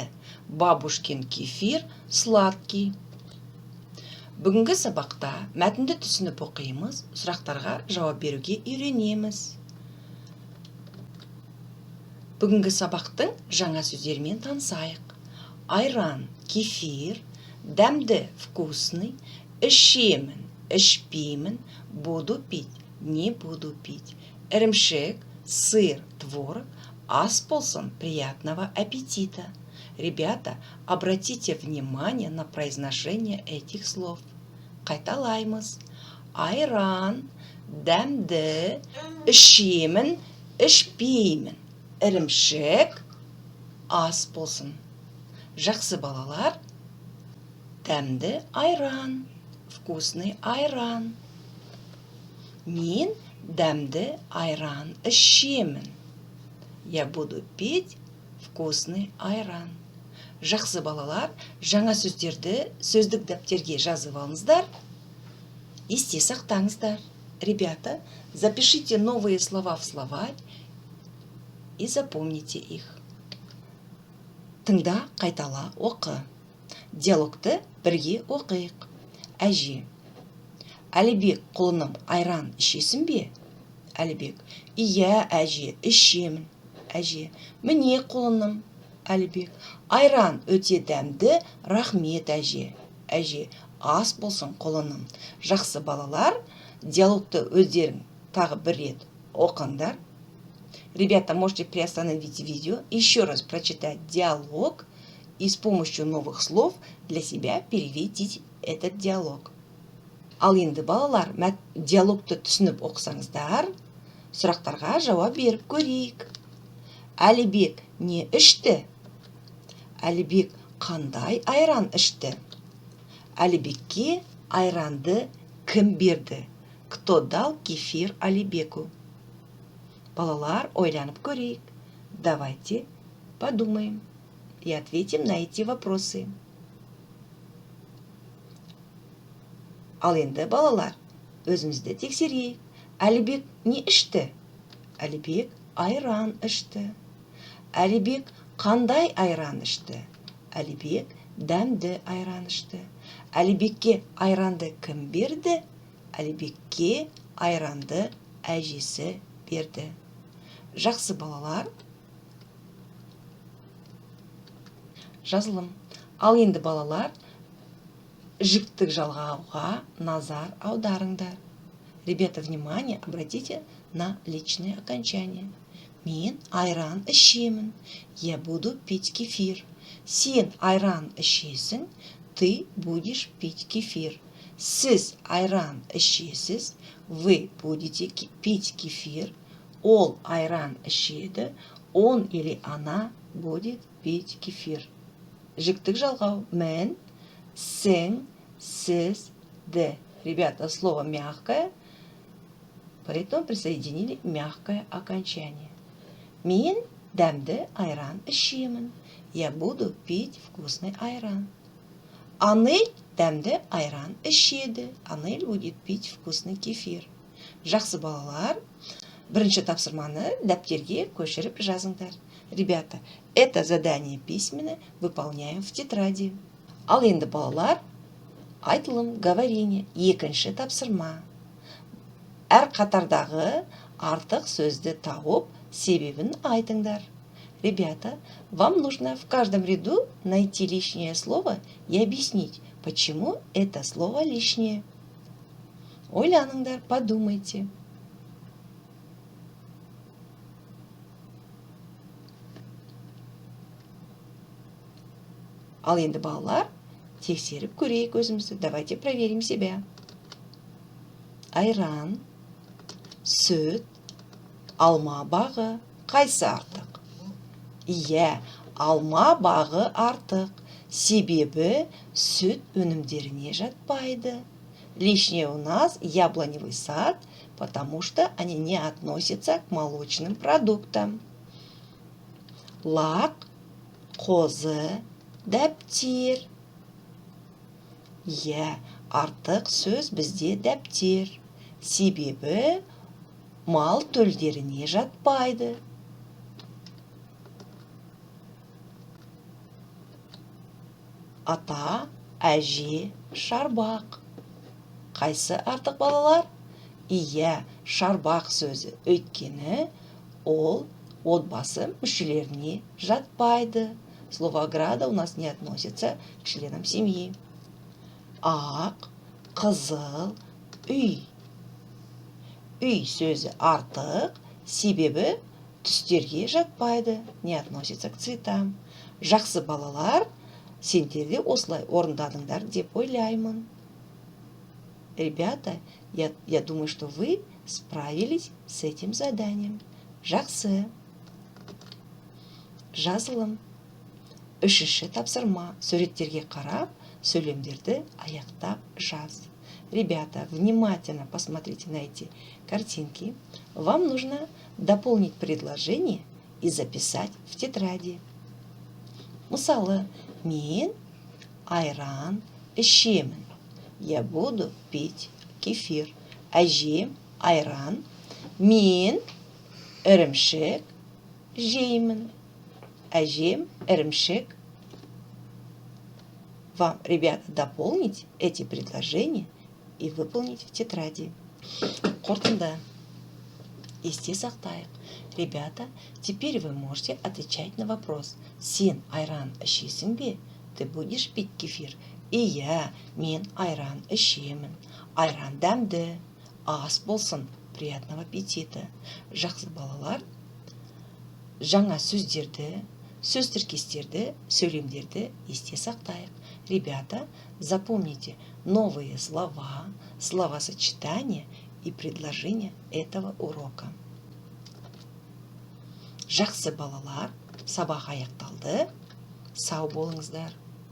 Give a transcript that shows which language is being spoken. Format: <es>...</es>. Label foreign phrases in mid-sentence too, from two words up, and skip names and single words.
<ru>Бабушкин кефир сладкий.</ru> <kk>Бүгінгі сабақта мәтінді түсініп оқимыз, сұрақтарға жауап беруге үйренеміз. Бүгінгі сабақтың жаңа сөздерімен танысайық. Айран, кефир, дәмді, вкусный, ішемін, ішпеймін,</kk> <ru>буду пить, не буду пить.</ru> <kk>Ірімшік, сыр, творог, ас болсын,</kk> <ru>приятного аппетита. Ребята, обратите внимание на произношение этих слов.</ru> <kk>Қайталаймыз. Айран, дәмді, ішемін, ішпеймін. Ірімшік, ас болсын. Жақсы балалар, дәмді айран, вкусный айран. Мен дәмді айран ішемін.</kk> <ru>Я буду пить вкусный айран.</ru> <kk>Жақсы балалар, жаңа сөздерді сөздік дәптерге жазып алыңыздар. Есте сақтаңыздар.</kk> <ru>Ребята, запишите новые слова в словарь и запомните их.</ru> <kk>Тыңда, қайтала, оқы. Диалогты бірге оқиық. Әже: Әлібек, құлыным, айран ішесің бе? Әлібек: Иә, әже, ішемін. Әже: Міне, құлыным. Әлібек: Айран өте дәмді, рахмет, әже. Әже: Ас болсын, құлыным. Жақсы балалар, диалогты өздерің тағы бір рет оқыңдар.</kk> <ru>Ребята, можете приостановить видео, еще раз прочитать диалог и с помощью новых слов для себя переведите этот диалог.</ru> <kk>Ал енді балалар, диалогты түсініп оқысаңыздар, сұрақтарға жауап беріп көрейік. Әлібек не ішті? Әлібек қандай айран ішті? Әлібекке айранды кім берді?</kk> <ru>Кто дал кефир Әлібеку?</ru> <kk>Балалар, ойланып көрейік.</kk> <ru>Давайте подумаем и ответим на эти вопросы.</ru> <kk>Ал енді балалар, өзімізді тексерейік. Әлібек не ішті? Әлібек айран ішті. Әлібек қандай айран ішті? Әлібек дәмді айран ішті. Әлібекке айранды кім берді? Әлібекке айранды әжесі берді. Жақсы балалар. Жазылым. Ал енді балалар, жіктік жалғауға назар аударыңдар.</kk> <ru>Ребята, внимание, обратите на личное окончание.</ru> <kk>Мен айран ішемін.</kk> <ru>Я буду пить кефир.</ru> <kk>Сен айран ішесің,</kk> <ru>ты будешь пить кефир.</ru> <kk>Сіз айран ішесіз,</kk> <ru>вы будете пить кефир.</ru> <kk>Ол айран ішеді,</kk> <ru>он или она будет пить кефир.</ru> <kk>Жіктік жалғау. Мен, сен, сіз, де.</kk> <ru>Ребята, слово мягкое, поэтому присоединили мягкое окончание.</ru> <kk>Мен дәмді айран ішемін.</kk> <ru>Я буду пить вкусный айран.</ru> <kk>Анель дәмді айран ішеді.</kk> <ru>Анель будет пить вкусный кефир.</ru> <kk>Жақсы балалар, бірінші тапсырманы дәптерге көшіріп жазыңдар.</kk> <ru>Ребята, это задание письменно выполняем в тетради.</ru> <kk>Ал енді балалар, айтылым, говорение, екінші тапсырма. Әр қатардағы артық сөзді тауып, себебін айтыңдар.</kk> <ru>Ребята, вам нужно в каждом ряду найти лишнее слово и объяснить, почему это слово лишнее.</ru> <kk>Ойланыңдар, подумайте. Ал енді балалар, тексеріп көрейік өзімізді.</kk> <ru>Давайте проверим себя.</ru> <kk>Айран, сүт, алма бағы, қайсы артық? Иә, алма бағы артық. Себебі сүт өнімдеріне жатпайды.</kk> <ru>Лишнее у нас яблоневый сад, потому что они не относятся к молочным продуктам.</ru> <kk>Лақ, қозы, дәптер. Иә, артық сөз бізде дәптер. Себебі мал төлдеріне жатпайды. Ата, әже, шарбақ. Қайсы артық балалар? Иә, шарбақ сөзі. Өйткені ол отбасы мүшелеріне жатпайды.</kk> <ru>Слово ограда у нас не относится к членам семьи.</ru> <kk>Ақ, қызыл, үй. Үй сөзі артық, себебі түстерге жатпайды,</kk> <ru>не относится к цветам.</ru> <kk>Жақсы балалар, сендер де осылай орындадыңдар деп ойлаймын.</kk> <ru>Ребята, я думаю, что вы справились с этим заданием.</ru> <kk>Жақсы. Жазылым. Үшінші тапсырма. Суреттерге қарап, сөйлемдерді аяқтап жаз.</kk> <ru>Ребята, внимательно посмотрите на эти картинки. Вам нужно дополнить предложение и записать в тетради.</ru> <kk>Мысалы, мен айран ішемін.</kk> <ru>Я буду пить кефир.</ru> <kk>Әжем айран. Мен ірімшік жеймін. Әжем ірімшік.</kk> <ru>Вам, ребята, дополнить эти предложения и выполнить в тетради.</ru> <kk>Қорытынды. Есте сақтайық.</kk> <ru>Ребята, теперь вы можете отвечать на вопрос.</ru> <kk>Сен айран ішесің бе?</kk> <ru>Ты будешь пить кефир?</ru> <kk>Иә, мен айран ішемін. Айран дәмді. Ас болсын.</kk> <ru>Приятного аппетита.</ru> <kk>Жақсы балалар, жаңа сөздерді, сөз тіркестерді, сөйлемдерді есте сақтайық.</kk> <ru>Ребята, запомните новые слова, словосочетания и предложения этого урока.</ru> <kk>Жақсы балалар, сабақ аяқталды. Сау болыңыздар.</kk>